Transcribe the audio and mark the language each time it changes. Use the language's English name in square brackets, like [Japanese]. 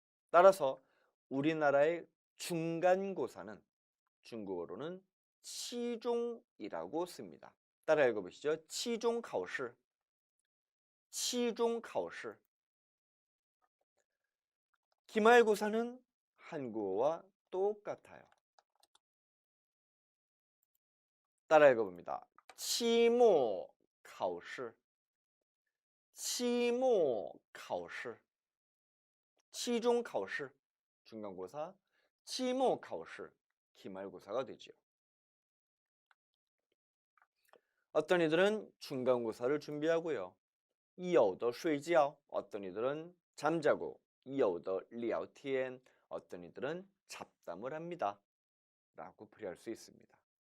[Korean] 따라서 우리나라의 중간고사는 중국어로는 期中이라고 씁니다. 따라 읽어보시죠. [Chinese] 期中考试 期中考试 [Korean] 기말고사는 한국어와 똑같아요. 따라 읽어봅니다. [Chinese] 期末考试 期末考试 期中考试 [Korean] 중간고사 [Chinese] 期末考试 [Korean] 기말고사가 되죠. 어떤 이들은 중간고사를 준비하고요. [Chinese] 有的睡觉 [Korean] 어떤 이들은 잠자고 [Chinese] 有的聊天 [Korean] 어떤 이들은 잡담을 합니다. 라고 풀이할 수 있습니다.